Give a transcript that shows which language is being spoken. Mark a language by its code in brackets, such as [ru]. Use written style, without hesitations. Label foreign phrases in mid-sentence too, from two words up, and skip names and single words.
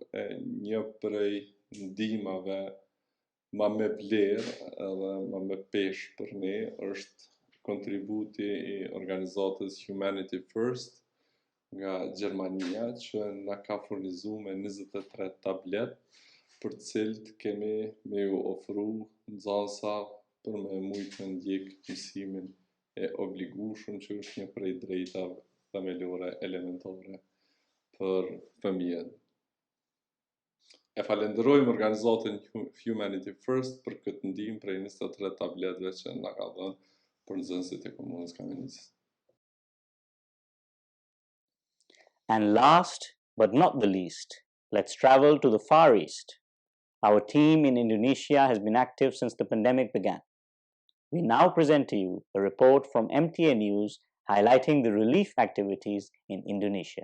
[sq] E një prej ndihmave ma me vlerë edhe ma me peshë për ne është kontributi I organizatës Humanity First nga Gjermania që na ka furnizuar me 23 tablet për të cilët kemi me ju ofru nxënësa për me mujtë me ndjek mësimin e obligueshëm që është një prej drejtave themelore elementare për fëmijët. E falenderojmë organizatën Humanity First për këtë ndihmë prej 23 tabletëve që na ka dhënë për nxënësit e komunës Kamenicës. [en] And last but not the least, let's travel to the Far East. Our team in Indonesia has been active since the pandemic began. We now present to you a report from MTA News highlighting the relief activities in Indonesia.